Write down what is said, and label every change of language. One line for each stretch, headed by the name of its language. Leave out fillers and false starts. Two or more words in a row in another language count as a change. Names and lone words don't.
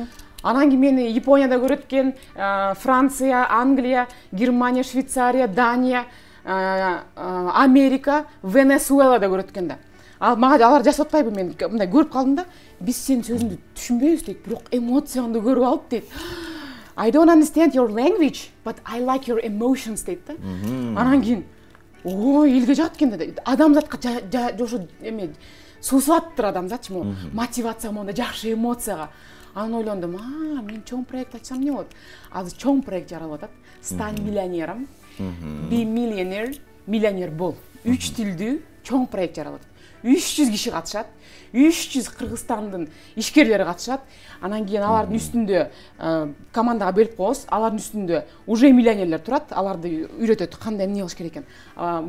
Kyrgyz: Анан кийин мени Японияда көрөт экен, Франция, Англия, Германия, Швейцария, Дания, Америка, Венесуэлада көрөт экен да. Алар жасап атпайбы, мен мындай көрүп калдым да. Биз сенин сөзүңдү түшүнбөйбүз дейт, бирок эмоцияңды көрүп алып дейт.
English: I don't understand your language, but I like your emotions
Kyrgyz: дейт да. Анан кийин элге жат экен да. Адамзатка ошо эме суусуп аттыр адамзатчы, мотивация монда жакшы эмоцияга. Анан ойлондум, мен чоң проект ачсам эмне болот? Азыр чоң проект жаралып атат.
Russian: Стань миллионером.
English: Be millionaire,
Kyrgyz: миллионер бол. 3 тилдүү чоң проект жаралып атат. 300 киши катышат. 300 Кыргызстандын ишкерлери катышат. Анан кийин алардын үстүндө командага бөлүп коебуз. Алардын үстүндө уже миллионерлер турат. Аларды үйрөтөт кандай эмне кылыш керек экен.